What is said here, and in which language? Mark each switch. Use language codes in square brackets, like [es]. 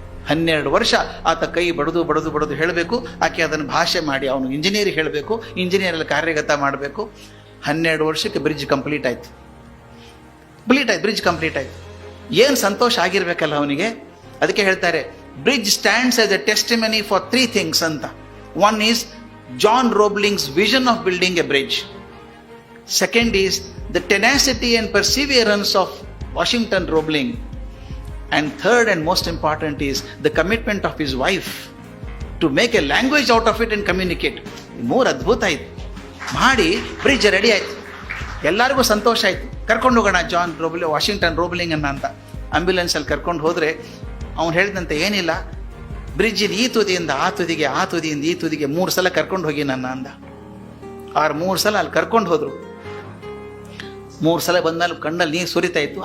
[kn] 12 ವರ್ಷ ಆತ ಕೈ ಬಡದು ಹೇಳಬೇಕು, ಆಕೆ ಅದನ್ನು ಭಾಷೆ ಮಾಡಿ ಅವನು ಇಂಜಿನಿಯರ್ ಹೇಳಬೇಕು, ಇಂಜಿನಿಯರಲ್ಲಿ ಕಾರ್ಯಗತ ಮಾಡಬೇಕು. 12 ವರ್ಷಕ್ಕೆ ಬ್ರಿಡ್ಜ್ ಕಂಪ್ಲೀಟ್ ಆಯ್ತು. ಬ್ರಿಡ್ಜ್ ಕಂಪ್ಲೀಟ್ ಆಯ್ತು. ಏನು ಸಂತೋಷ ಆಗಿರ್ಬೇಕಲ್ಲ ಅವನಿಗೆ. ಅದಕ್ಕೆ ಹೇಳ್ತಾರೆ, [en] bridge stands as a testimony for 3 things [kn] ಅಂತ. [en] One is John Robling's vision of building a bridge. Second is the tenacity and perseverance of Washington Roebling. And third and most important is the commitment of his wife to make a language out of it and communicate. [kn] ಮೂರು ಅದ್ಭುತ ಆಯ್ತು. ಮಾಡಿ bridge ready ಆಯ್ತು. ಎಲ್ಲರಿಗೂ ಸಂತೋಷ ಆಯ್ತು. ಕರ್ಕೊಂಡು ಹೋಗೋಣ Washington Roebling ಅಂತ ಆಂಬ್ಯುಲೆನ್ಸಲ್ಲಿ ಕರ್ಕೊಂಡು ಹೋದ್ರೆ ಅವ್ನು ಹೇಳಿದಂತೆ, ಏನಿಲ್ಲ, ಬ್ರಿಡ್ಜಿನ ಈ ತುದಿಯಿಂದ ಆ ತುದಿಗೆ, ಆ ತುದಿಯಿಂದ ಈ ತುದಿಗೆ 3 ಸಲ ಕರ್ಕೊಂಡು ಹೋಗಿ ನನ್ನ ಅಂದ. 3 ಸಲ ಅಲ್ಲಿ ಕರ್ಕೊಂಡು ಹೋದ್ರು. 3 ಸಲ ಬಂದ್ಮೇಲೆ ಕಣ್ಣಲ್ಲಿ ನೀರು ಸುರಿತಾ ಇತ್ತು.